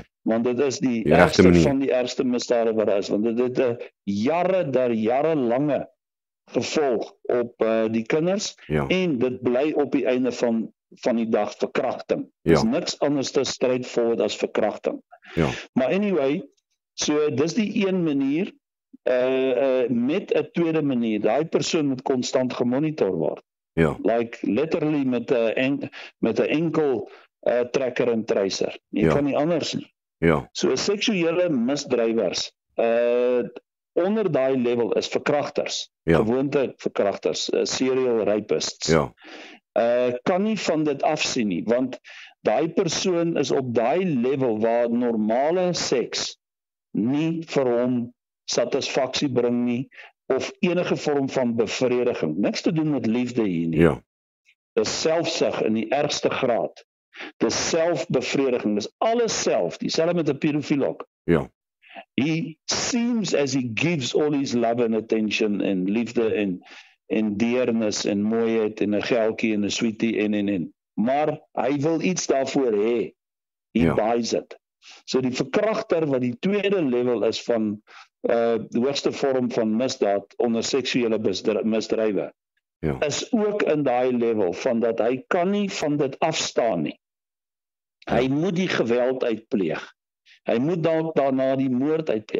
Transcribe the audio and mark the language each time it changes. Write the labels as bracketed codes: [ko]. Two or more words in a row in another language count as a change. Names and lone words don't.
[af] Want dit is die ergste van die ergste misdade wat daar is, want dit het 'n jarelange gevolg op die kinders, en dit bly op die einde van die dag verkrachting. Dis niks anders te straightforward as verkrachting. Ja. Maar anyway, so dis die een manier, met 'n tweede manier, daai persoon moet konstant gemonitor word. Ja. [en] Like literally [af] met 'n enkel trekker en tracer. Jy kan nie anders nie. Ja. So seksuele misdrywers onder daai level is verkragters. Gewoonte verkragters, [en] serial rapists. [af] Ja. Kan nie van dit afsien nie, want daai persoon is op daai level waar normale seks nie vir hom satisfaksie bring nie, of enige vorm van bevrediging. Niks te doen met liefde hier nie. Ja. Dis selfsug in die ergste graad. Dis selfbevrediging, dis alles self, dieselfde met 'n pedofiel ook. Ja. [en] He seems as he gives all his love and attention [af] en liefde en deernis en mooiheid en 'n geldjie en 'n sweetie en. Maar hy wil iets daarvoor hê. [en] He buys it. [af] So die verkragter wat die tweede level is van die hoogste vorm van misdaad onder seksuele misdrywe, is ook in daai level van dat hy kan nie van dit afstaan nie. Hy moet die geweld uitpleeg. Hy moet daarna die moord uitpleeg.